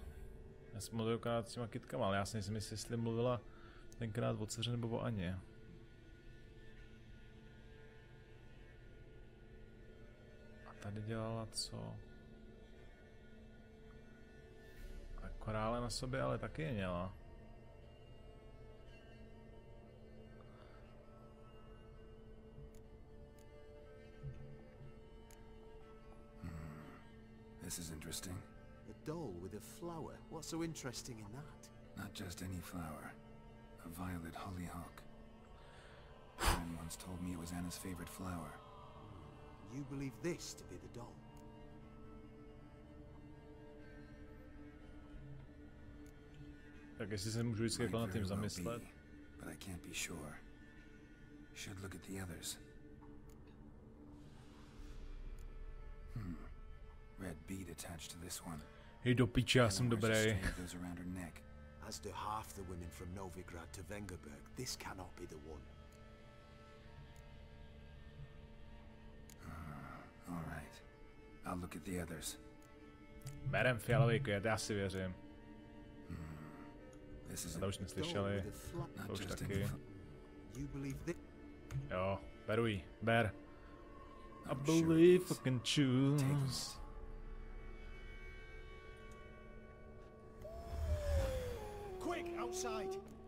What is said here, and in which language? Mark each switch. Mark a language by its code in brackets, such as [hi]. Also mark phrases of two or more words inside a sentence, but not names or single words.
[cs] Já jsem mluvil s těma kytkama, ale já si nejsem jistý, jestli mluvila tenkrát o dceře nebo o Aně. A tady dělala co? A korále na sobě ale taky je měla. [en] This is interesting. A doll with a flower. What's so interesting in that? Not just any flower. A violet hollyhock. Someone once told me it was Anna's favorite flower. You believe this to be the doll? [cs] Tak jestli se můžu vždycky jako nad tím zamyslet. [en] But I can't be sure. Should look at the others. Red bead attached to this one. [cs] Hej do piči, já jsem dobrý. [en] As do half the women from Novigrad to Vengerberg, this cannot be the one. All right. I'll look at the others. [cs] Berem fialový květ, já si věřím. To už neslyšeli. To už taky. Jo, beru jí. Ber. [en] I believe I can choose. Quick, outside!